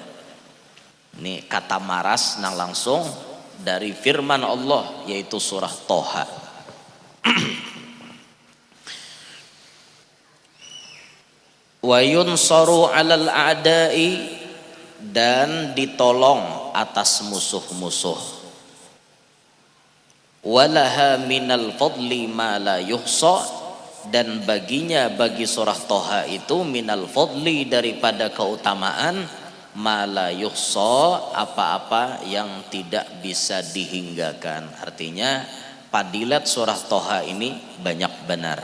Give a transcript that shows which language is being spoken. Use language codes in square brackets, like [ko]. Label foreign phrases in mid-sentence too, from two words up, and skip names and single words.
[bjn] Ini kata maras nang langsung dari firman Allah, yaitu surah Toha. [ar] وينصر على الأعداء, [bjn] dan ditolong atas musuh-musuh. [ar] ولها من الفضل ما لا يحصى, [bjn] dan baginya, bagi surah Toha itu, [ar] من الفضل, [bjn] daripada keutamaan, [ar] ما لا يحصى, [bjn] apa-apa yang tidak bisa dihinggakan. Artinya padilat surah Toha ini banyak benar.